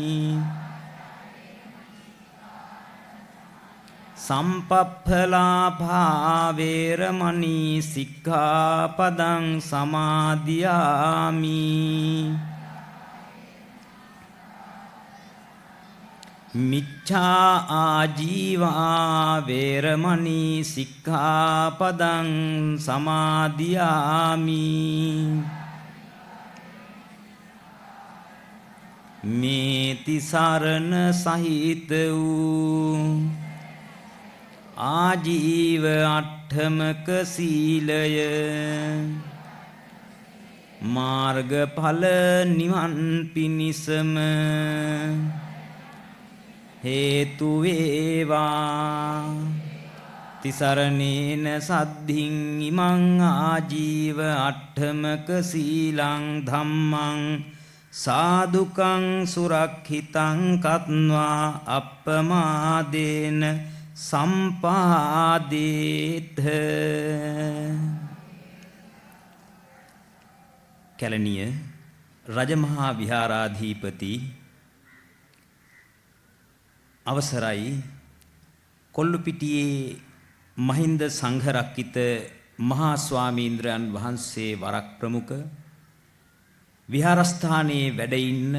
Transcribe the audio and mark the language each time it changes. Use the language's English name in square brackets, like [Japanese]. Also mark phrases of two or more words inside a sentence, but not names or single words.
[Pali] සම්පප්පලාභා වේරමණී සික්ඛාපදං සමාදියාමි මිච්ඡා ආජීවා වේරමණී සික්ඛාපදං සමාදියාමි [Sinhala] මේ තිසරණ සහිත වූ ආජීව අට්ඨමක සීලය මාර්ගඵල නිවන් පිණිසම හේතු වේවා [Pali] තිසරණේන සද්ධින් ඉමං ආජීව අට්ඨමක සීලං ධම්මං සාදුකං සුරක්ෂිතං කତ୍වා අප්පමාදේන සම්පාදේත [Sinhala] කැලණිය රජමහා විහාරාධිපති අවසරයි කොල්ලුපිටියේ මහින්ද සංඝරක්කිත මහා ස්වාමීන්ද්‍රයන් වහන්සේ වරක් ප්‍රමුඛ විහාරස්ථානයේ වැඩ ඉන්න